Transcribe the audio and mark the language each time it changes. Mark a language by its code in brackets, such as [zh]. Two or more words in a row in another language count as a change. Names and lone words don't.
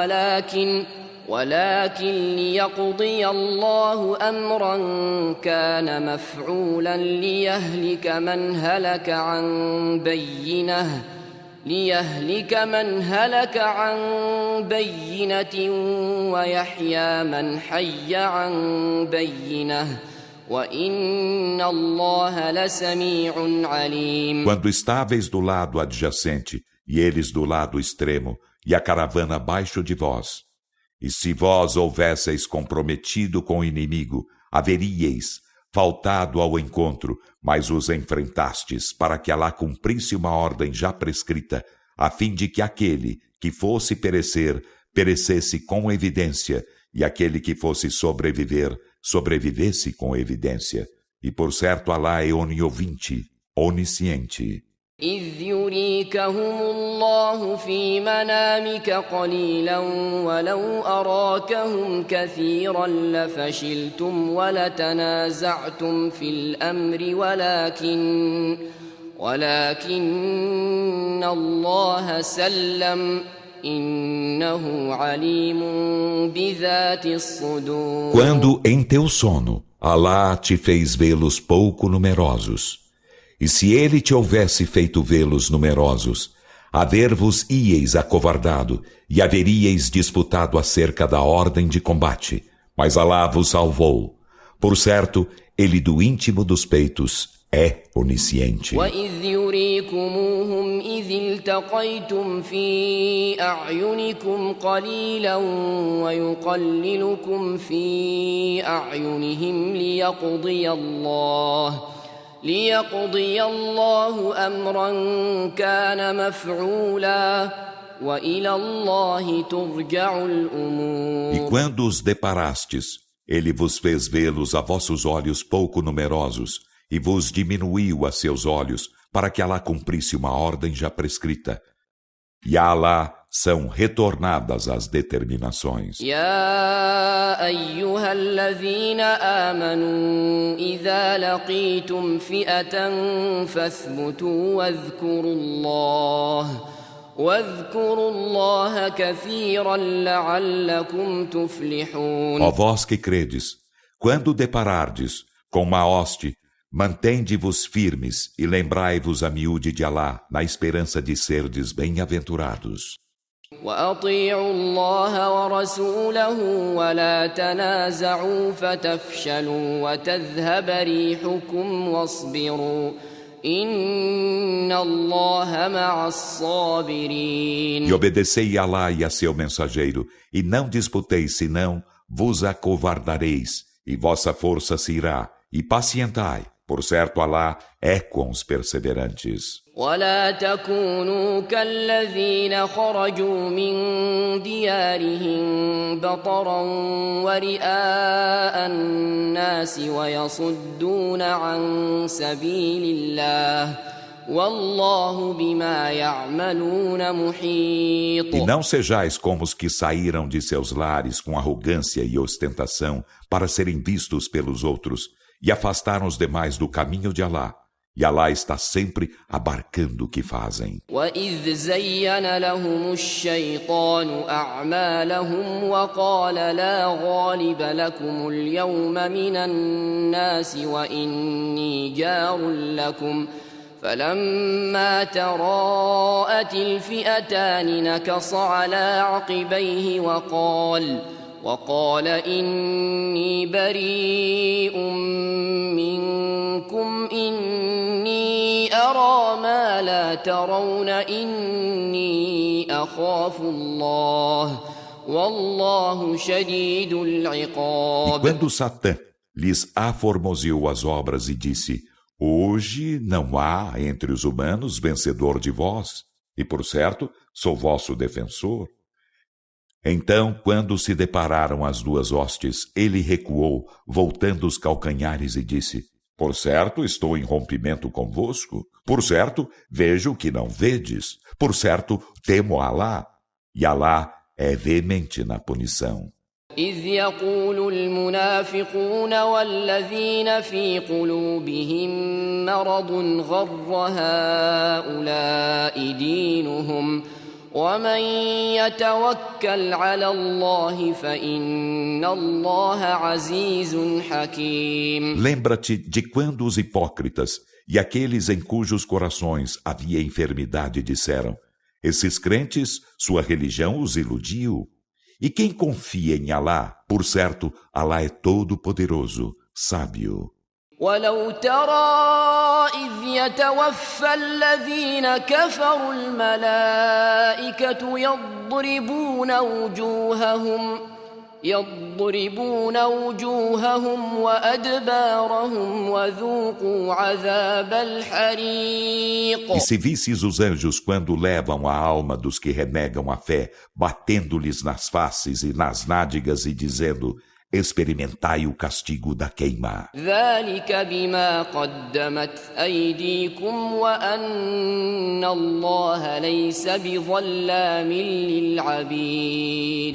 [ar] ولكن ليقضي الله أمرا كان مفعولا ليهلك من هلك عن بينة ويحيى من حي عن بينة وإن الله لسميع عليم. [pt] Quando estáveis do lado adjacente e eles do lado extremo e a caravana abaixo de vós, e se vós houvesseis comprometido com o inimigo, haveríeis faltado ao encontro, mas os enfrentastes para que Alá cumprisse uma ordem já prescrita, a fim de que aquele que fosse perecer, perecesse com evidência, e aquele que fosse sobreviver, sobrevivesse com evidência. E por certo Alá é oniovinte, onisciente. [ar] إذ يريكهم الله في منامك قليلا ولو أراكهم كثيرا لفشلتم ولتنازعتم في الأمر ولكن الله سلم إنه عليم بذات الصدور. [pt] Quando em teu sono Alá te fez vê-los pouco numerosos, e se ele te houvesse feito vê-los numerosos, haver-vos-íeis acovardado e haveríeis disputado acerca da ordem de combate, mas Alá vos salvou. Por certo, ele do íntimo dos peitos é onisciente. [ar] وَإِذْ يُرِيكُمُوهُمْ إِذِ الْتَقَيْتُمْ فِي أَعْيُنِكُمْ قَلِيلًا وَيُقَلِّلُكُمْ فِي أَعْيُنِهِمْ ليقضي الله أمرا كان مفعولا وإلى الله ترجع الأمور. [pt] E quando os deparastes, ele vos fez vê-los a vossos olhos pouco numerosos e vos diminuiu a seus olhos para que Alá cumprisse uma ordem já prescrita. E a Alá são retornadas as determinações. [ar] يا أيها الذين آمنوا إذا لقيتم فئة فاثبتوا واذكروا الله كثيرا لعلكم تفلحون. [pt] Ó vós que credes, quando deparardes com uma hoste, mantende-vos firmes e lembrai-vos a miúde de Alá, na esperança de serdes bem-aventurados. [ar] وأطيعوا الله ورسوله ولا تنازعوا فتفشلوا وتذهب ريحكم واصبروا إن الله مع الصابرين. [pt] E obedecei a Alá e a seu mensageiro, e não disputeis, senão vos acovardareis, e vossa força se irá, e pacientai, Por certo, Alá é com os perseverantes. [ar] ولا تكونوا كالذين خرجوا من ديارهم بطرا ورئاء الناس ويصدون عن سبيل الله والله بما يعملون محيط. [pt] E não sejais como os que saíram de seus lares com arrogância e ostentação para serem vistos pelos outros e afastaram os demais do caminho de Alá. E Alá está sempre abarcando o que fazem. [ar] وَإِذْ زَيَّنَ لَهُمُ الشَّيْطَانُ أَعْمَالَهُمْ وَقَالَ لَا غَالِبَ لَكُمُ الْيَوْمَ مِنَ النَّاسِ وَإِنِّي جَارٌ لَكُمْ فَلَمَّا تَرَاءَتِ الْفِئَتَانِ نَكَصَ عَلَى عَقِبَيْهِ وقال إني بريء منكم إني أرى ما لا ترون إني أخاف الله والله شديد العقاب. [pt] E quando Satã lhes aformoseou as obras e disse: Hoje não há entre os humanos vencedor de vós, e por certo sou vosso defensor. Então, quando se depararam as duas hostes, ele recuou, voltando os calcanhares e disse: Por certo, estou em rompimento convosco. Por certo, vejo o que não vedes. Por certo, temo Alá. E Alá é veemente na punição. [ar] إذ يقول المنافقون والذين في قلوبهم مرض غر هؤلاء دينهم ومن يتوكل على الله فإن الله عزيز حكيم. [pt] Lembra-te de quando os hipócritas e aqueles em cujos corações havia enfermidade disseram: Esses crentes, sua religião os iludiu. E quem confia em Alá, por certo, Alá é todo-poderoso, sábio. [ar] ولو ترى إذ يتوفى الذين كفروا الملائكة يضربون وجوههم وأدبارهم وذوقوا عذاب الحريق. [pt] E se visses os anjos quando levam a alma dos que renegam a fé, batendo-lhes nas faces e nas nádegas e dizendo: Experimentai o castigo da queima. [ar] ذلك بما قدمت أيديكم وأن الله ليس بظلام للعبيد.